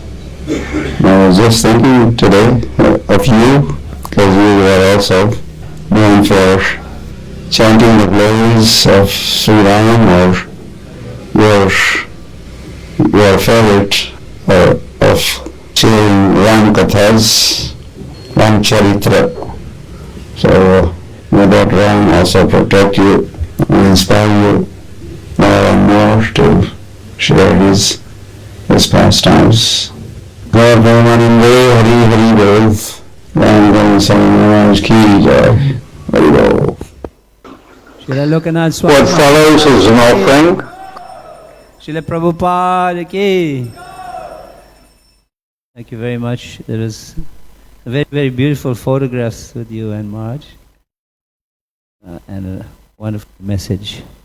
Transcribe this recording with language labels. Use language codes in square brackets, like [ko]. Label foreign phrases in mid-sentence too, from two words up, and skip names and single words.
[en] I was just thinking today of you, because you were also known for chanting the glories of Sri Ram, or your favorite of sharing Ram Kathas, Ram Charitra. So may that Ram also protect you and inspire you more and more to share his pastimes. [hi] और प्रेमानंदे हरि हरि बोल। राम गोविंद स्वामी महाराज की जय। हरि बोल। [en] Srila Lokanath Swami. What follows is an offering. Srila Prabhupada ki. Thank you very much. There is very, very beautiful photographs with you and Maharaj. And a wonderful message.